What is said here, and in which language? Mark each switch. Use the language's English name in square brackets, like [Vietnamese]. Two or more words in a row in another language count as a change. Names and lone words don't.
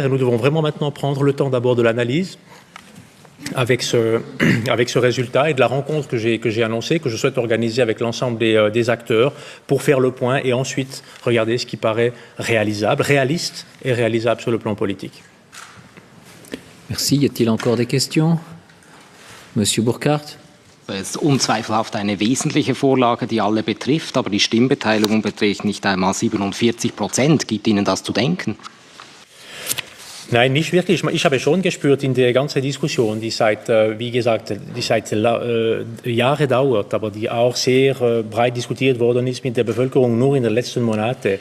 [French] Et nous devons vraiment maintenant prendre le temps d'abord de l'analyse avec ce résultat et de la rencontre que j'ai annoncée, que je souhaite organiser avec l'ensemble des acteurs pour faire le point et ensuite regarder ce qui paraît réaliste et réalisable sur le plan politique. Merci. Y a-t-il encore des questions? Monsieur Burkhardt. [German] Es ist unzweifelhaft eine wesentliche Vorlage, die alle betrifft, aber die Stimmbeteiligung beträgt nicht einmal 47%. Gibt Ihnen das zu denken? Nein, nicht wirklich. Ich habe schon gespürt in der ganzen Diskussion, die seit, wie gesagt, die seit Jahren dauert, aber die auch sehr breit diskutiert worden ist mit der Bevölkerung nur in den letzten Monaten.